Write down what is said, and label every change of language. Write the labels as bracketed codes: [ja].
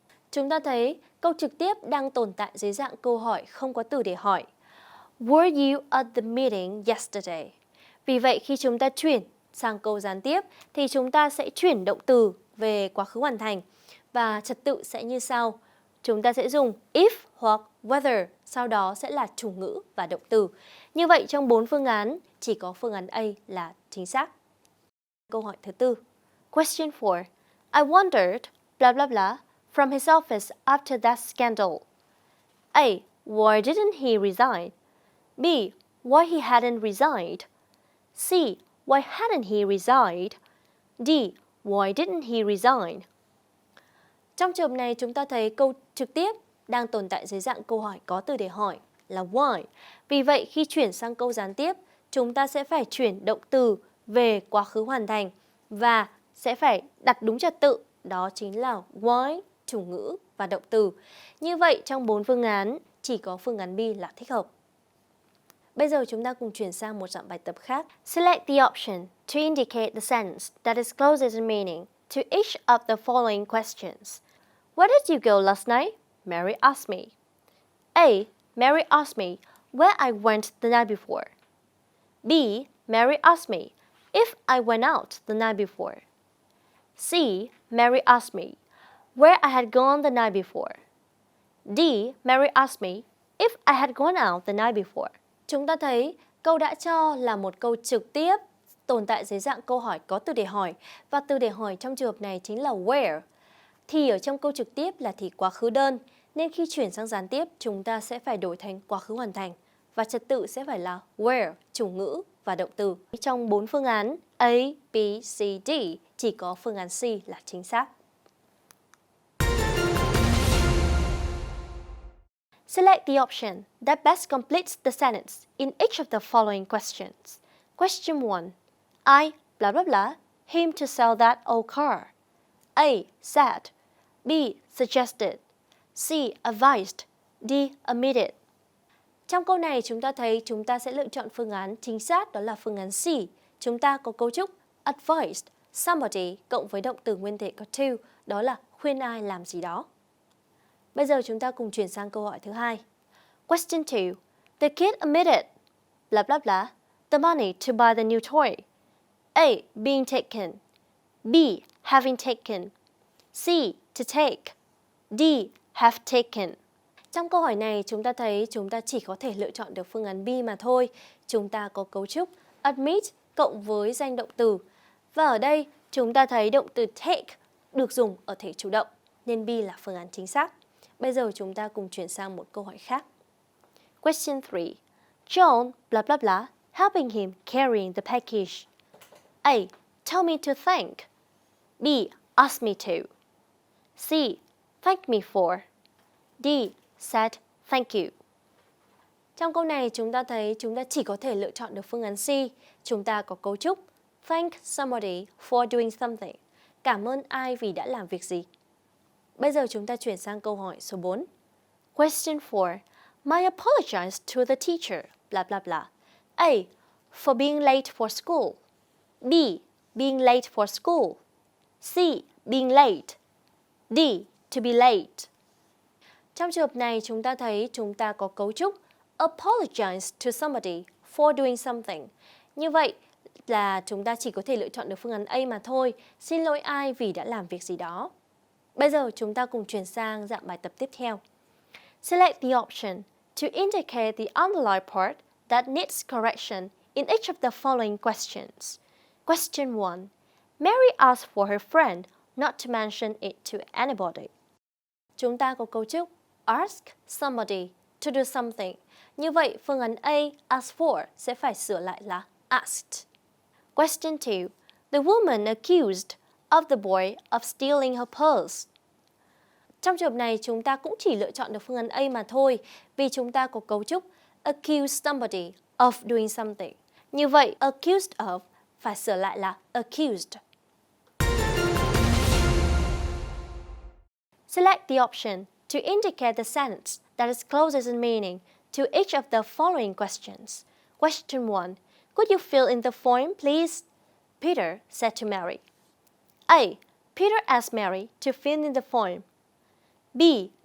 [vi] Chúng ta thấy câu trực tiếp đang tồn tại dưới dạng câu hỏi không có từ để hỏi. [en] Were you at the meeting yesterday? [vi] Vì vậy khi chúng ta chuyển sang câu gián tiếp thì chúng ta sẽ chuyển động từ về quá khứ hoàn thành và trật tự sẽ như sau. Chúng ta sẽ dùng if hoặc whether, sau đó sẽ là chủ ngữ và động từ. Như vậy trong 4 phương án, chỉ có phương án A là chính xác. Câu hỏi thứ 4. [en] Question 4. I wondered blah blah blah from his office after that scandal. A. Why didn't he resign? B. Why he hadn't resigned? C. Why hadn't he resigned? D. Why didn't he resign? [vi] Trong trường hợp này chúng ta thấy câu trực tiếp đang tồn tại dưới dạng câu hỏi có từ để hỏi là why. Vì vậy khi chuyển sang câu gián tiếp, chúng ta sẽ phải chuyển động từ về quá khứ hoàn thành và sẽ phải đặt đúng trật tự, đó chính là why, chủ ngữ và động từ. Như vậy trong 4 phương án, chỉ có phương án B là thích hợp. Bây giờ chúng ta cùng chuyển sang một dạng bài tập khác. [en] Select the option to indicate the sentence that is closest in meaning to each of the following questions. Where did you go last night? Mary asked me. A. Mary asked me where I went the night before. B. Mary asked me if I went out the night before. C. Mary asked me where I had gone the night before. D. Mary asked me if I had gone out the night before. [vi] Chúng ta thấy câu đã cho là một câu trực tiếp tồn tại dưới dạng câu hỏi có từ để hỏi và từ để hỏi trong trường hợp này chính là where. Thì ở trong câu trực tiếp là thì quá khứ đơn nên khi chuyển sang gián tiếp chúng ta sẽ phải đổi thành quá khứ hoàn thành và trật tự sẽ phải là where, chủ ngữ và động từ. Trong 4 phương án A, B, C, D chỉ có phương án C là chính xác. [en] Select the option that best completes the sentence in each of the following questions. Question 1. I blah blah blah him to sell that old car. A. Said. B. Suggested. C. Advised. D. Admitted. [vi] Trong câu này chúng ta thấy chúng ta sẽ lựa chọn phương án chính xác, đó là phương án C. Chúng ta có cấu trúc advised somebody cộng với động từ nguyên thể có to, đó là khuyên ai làm gì đó. Bây giờ chúng ta cùng chuyển sang câu hỏi thứ 2. [en] Question 2. The kid admitted blah blah blah the money to buy the new toy. A. Being taken. B. Having taken. C. To take. D. Have taken. [vi] Trong câu hỏi này chúng ta thấy chúng ta chỉ có thể lựa chọn được phương án B mà thôi. Chúng ta có cấu trúc admit cộng với danh động từ. Và ở đây chúng ta thấy động từ take được dùng ở thể chủ động nên B là phương án chính xác. Bây giờ chúng ta cùng chuyển sang một câu hỏi khác. [en] Question 3. John blah blah blah helping him carrying the package. A. Tell me to thank. B. Ask me to. C. Thank me for. D. Said thank you. [vi] Trong câu này chúng ta thấy chúng ta chỉ có thể lựa chọn được phương án C. Chúng ta có cấu trúc thank somebody for doing something. Cảm ơn ai vì đã làm việc gì. Bây giờ chúng ta chuyển sang câu hỏi số 4. [en] Question 4. My apologize to the teacher blah blah blah. A. For being late for school. B. Being late for school. C. Being late. D. To be late. [vi] Trong trường hợp này, chúng ta thấy chúng ta có cấu trúc apologize to somebody for doing something. Như vậy là chúng ta chỉ có thể lựa chọn được phương án A mà thôi. Xin lỗi ai vì đã làm việc gì đó. Bây giờ chúng ta cùng chuyển sang dạng bài tập tiếp theo. [en] Select the option to indicate the underlined part that needs correction in each of the following questions. Question 1. Mary asked for her friend not to mention it to anybody. [vi] Chúng ta có cấu trúc ask somebody to do something. Như vậy, phương án A, ask for, sẽ phải sửa lại là asked. [en] Question 2. The woman accused of the boy of stealing her purse. [vi] Trong trường hợp này, chúng ta cũng chỉ lựa chọn được phương án A mà thôi, vì chúng ta có cấu trúc accuse somebody of doing something. Như vậy, accused of phải sửa lại là accused. [en] Select the option to indicate the sentence that is closest in meaning to each of the following questions. Question 1. Could you fill in the form, please? Peter said to Mary. A. Peter asked Mary to fill in the form. B.